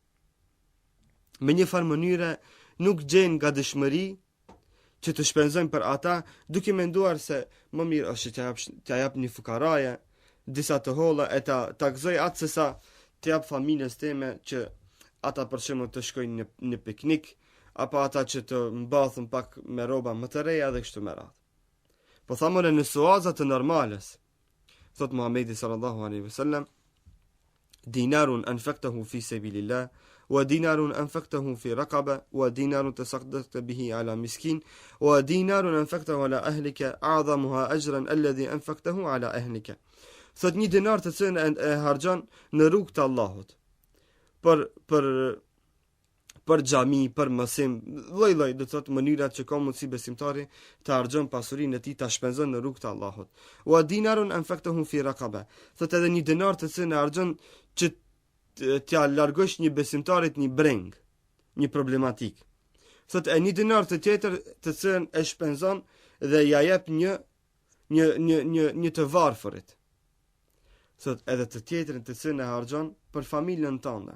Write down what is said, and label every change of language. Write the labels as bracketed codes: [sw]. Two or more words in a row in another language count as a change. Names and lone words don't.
[sq] Me një farë mënyre nuk gjejnë gatishmëri që të shpenzojnë për ata, duke menduar se më mirë është t'ja jap një fukaraje, disa të holla e ta gëzoj atë se sa t'jap familjes teme që ata për shembull të shkojnë në piknik, apo ata që të mbathën pak me rroba më të reja dhe kështu me radhë. Po thamore në suaza të normales, thot Muhamedi [ar] صلى الله عليه وسلم دينار أنفقته في سبيل الله ودينار أنفقته في رقبة ودينار تصدقت به على مسكين ودينار أنفقته على أهلك أعظمها أجرا الذي أنفقته على أهلك. [sq] Thot një dinar të cilën e harxhon në rrugt të Allahut për xhami, për mësim, lloj-lloj, do të thotë mënyrat që ka mundsi besimtari të harxhon pasurinë e tij, ta shpenzon në rrugt të Allahut. [ar] ودينار أنفقته في رقبة. [sq] Thot edhe një dinar të cilën e harxhon që t'ja largosh një besimtarit një breng, një problematik. Thot e një dinar të tjetër të cilën e shpenzon dhe ja jep një të varfërit. Thot edhe të tjetrin të cilën e harxhon për familjen tënde.